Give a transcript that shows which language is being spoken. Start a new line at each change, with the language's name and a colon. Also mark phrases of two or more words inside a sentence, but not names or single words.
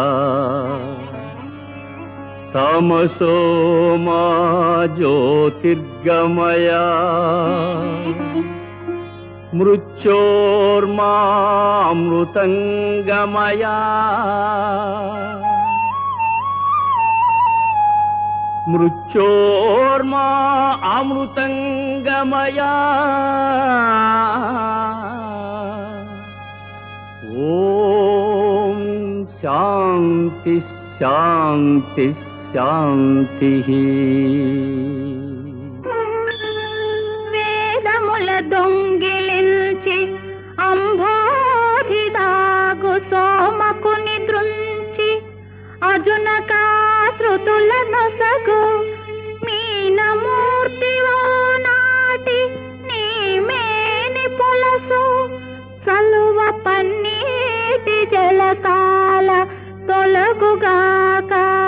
Sanskrit: तमसो मा ज्योतिर्गमया मृत्योर्मामृतंगमया मृत्योर्मा अमृतंगमया। ओम शांति शांति शांति।
Telugu: వేదముల దొంగిలించి అంబోధిదాగు సోమకుని దృంచి అజునకాశ్రుతుల నొసగు మీనమూర్తివో నాటి నీ మేని పొలసు చలువ పన్నీటి జలకాల తొలగుగాక।